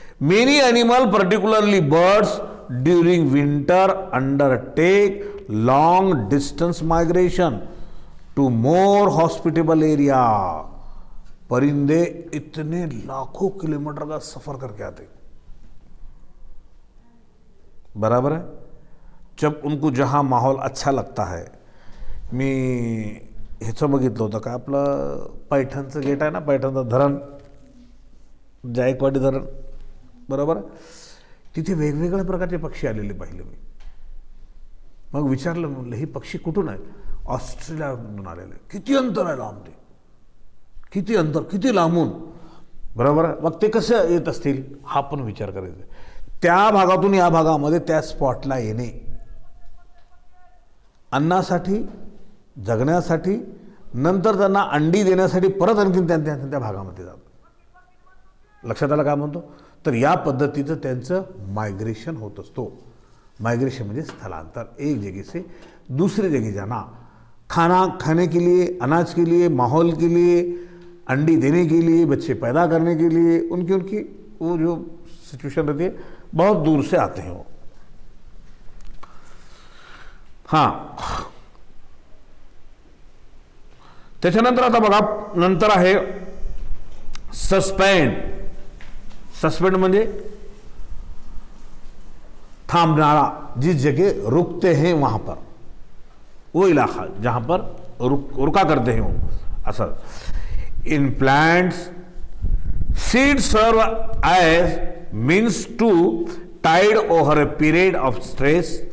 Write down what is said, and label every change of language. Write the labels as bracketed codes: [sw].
[en] Many animal particularly birds during winter undertake long distance migration to more hospitable area. [hi] परिंदे इतने लाखों kilometre का सफर करके आते, बराबर है, जब उनको जहां माहौल अच्छा लगता है. [mr] मी ह्याचं बघितलं होतं का, आपलं पैठणचं गेट आहे ना, पैठणचं धरण, जायकवाडी धरण, बरोबर, तिथे वेगवेगळ्या प्रकारचे पक्षी आलेले पाहिले मी. मग विचारलं, म्हणलं हे पक्षी कुठून आहे, ऑस्ट्रेलियामधून आलेले. किती अंतर आहे लांब, ते किती अंतर, किती लांबून, बरोबर. मग ते कसं येत असतील हा पण विचार करायचा. त्या भागातून या भागामध्ये त्या स्पॉटला येणे, अन्नासाठी, जगण्यासाठी, नंतर त्यांना अंडी देण्यासाठी परत आणखीन त्या भागामध्ये जातात. लक्षात आलं काय म्हणतो. तर या पद्धतीचं त्यांचं मायग्रेशन होत असतो. [hi] माइग्रेशन [mr] म्हणजे स्थलांतर, [hi] एक जगह से दूसरी जगह जाना, खाना खाने के लिए, अनाज के लिए, माहौल के लिए, अंडी देने के लिए, बच्चे पैदा करने के लिए, उनकी उनकी वो जो सिचुएशन रहती है, बहुत दूर से आते हैं वो. [mr] हां, त्याच्यानंतर आता बघा, नंतर आहे सस्पेंड. [hi] सस्पेंड [mr] म्हणजे थामनारा, [hi] जिस जगह रुकते हैं वहां पर, वो इलाका जहां पर रुका करते हैं वो. [en] असर in plants seed serve as means to tide over a period of stress.